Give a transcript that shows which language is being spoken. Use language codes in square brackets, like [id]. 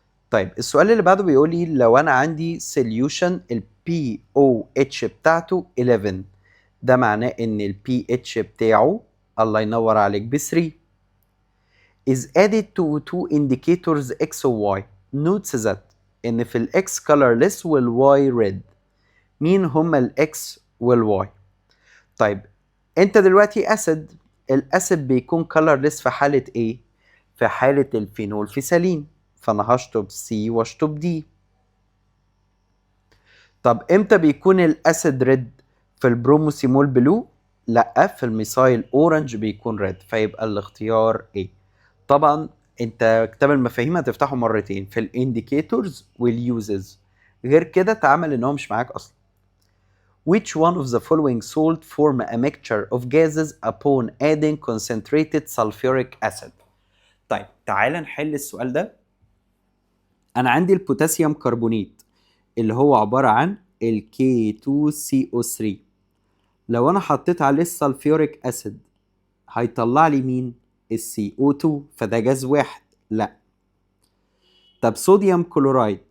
[ar] طيب السؤال اللي بعده بيقول لي لو انا عندي solution ال pOH بتاعته 11، ده معناه ان ال pH بتاعه الله ينور عليك ب 3 [en] is added to two indicators [ar] X و Y. notes that ان في ال X colorless وال Y red. مين هما ال X وال Y؟ طيب انت دلوقتي اسيد، الاسيد بيكون colorless في حالة ايه؟ في حالة الفينول فيسالين، فانا هشطب سي واشطب دي. طب امتى بيكون الاسيد ريد؟ في البروموسيمول بلو؟ لا، في الميثايل اورنج بيكون ريد، فيبقى الاختيار ايه. طبعا انت كتاب المفاهيم هتفتحه مرتين في الانديكيتورز واليوزز، غير كده تعامل ان هو مش معاك اصلا. [en] Which one of the following salt form a mixture of gases upon adding concentrated sulfuric acid؟ [ar] طيب تعال نحل السؤال ده. انا عندي البوتاسيوم كربونيت اللي هو عبارة عن ال K2CO3، لو انا حطيت عليه السلفيوريك اسيد هيطلع لي مين؟ ال CO2، فده جاز واحد. لا. طب صوديوم كلورايد